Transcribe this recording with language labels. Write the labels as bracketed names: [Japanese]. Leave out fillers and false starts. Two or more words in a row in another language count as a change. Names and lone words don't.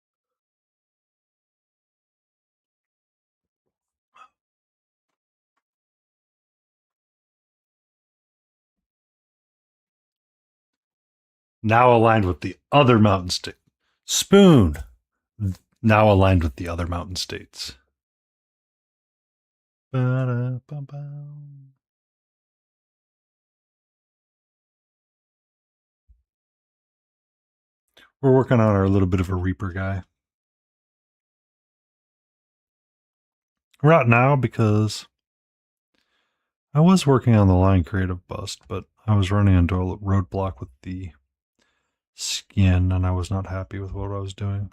[English] Now aligned with the other mountain state. Spoon. Now aligned with the other mountain states. Ba-da-ba-ba. We're working on our little bit of a Reaper guy. Right now, because I was working on the line creative bust, but I was running into a roadblock with the skin, and I was not happy with what I was doing.